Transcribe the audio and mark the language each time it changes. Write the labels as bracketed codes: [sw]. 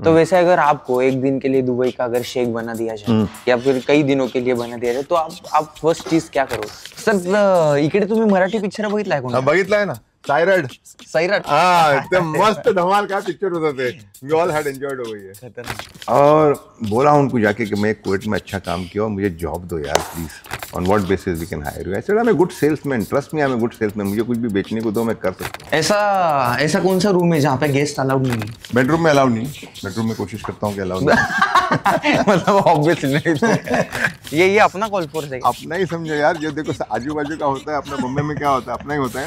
[hi] तो वैसे अगर आपको एक दिन के लिए दुबई का अगर शेख बना दिया जाए या फिर कई दिनों के लिए बना दिया जाए तो आप फर्स्ट चीज क्या करो? [mr] सर इकडे तुम्ही मराठी पिक्चर बघितलाय कोणता? बघितलाय ना, सायरड. सैराट. [hi] हाँ, एकदम मस्त धमाल का पिक्चर होता थे. [en] We all had enjoyed over here. [hi] और बोला उनको जाके कि मैं कुवैत में अच्छा काम किया और मुझे जॉब दो यार please. [en] On what basis we can hire you? I said I'm a good salesman. Trust me, I'm a good salesman. [hi] मुझे कुछ भी बेचने को दो, मैं कर सकता हूँ. ऐसा कौन सा रूम है जहाँ पे गेस्ट अलाउड नहीं है? बेडरूम में अलाउड नहीं. बेडरूम में कोशिश करता हूँ कि अलाउड नहीं. मतलब ऑब्वियसली नहीं तो ये अपना कॉल फॉर है. अपना ही समझो यार, जो देखो आजू बाजू का होता है, अपना बॉम्बे में क्या होता है, अपना ही होता है.